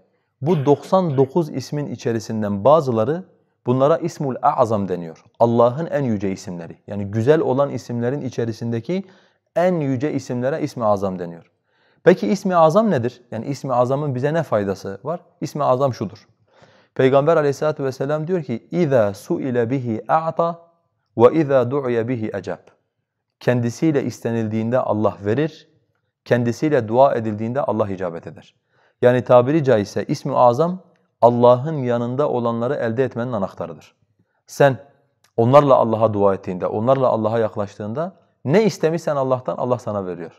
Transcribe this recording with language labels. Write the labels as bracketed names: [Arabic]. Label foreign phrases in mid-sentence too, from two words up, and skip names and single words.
[Turkish] Bu 99 ismin içerisinden bazıları bunlara ismul azam deniyor. Allah'ın en yüce isimleri. Yani güzel olan isimlerin içerisindeki en yüce isimlere ismi azam deniyor. Peki ismi azam nedir? Yani ismi azamın bize ne faydası var? İsmi azam şudur. Peygamber Aleyhisselatü vesselam diyor ki [Arabic] اِذَا سُئِلَ بِهِ اَعْطَى وَاِذَا دُعِيَ بِهِ اَجَبْ. [Turkish] Kendisiyle istenildiğinde Allah verir, kendisiyle dua edildiğinde Allah icabet eder. Yani tabiri caizse ismi azam Allah'ın yanında olanları elde etmenin anahtarıdır. Sen onlarla Allah'a dua ettiğinde, onlarla Allah'a yaklaştığında ne istemişsen Allah'tan Allah sana veriyor.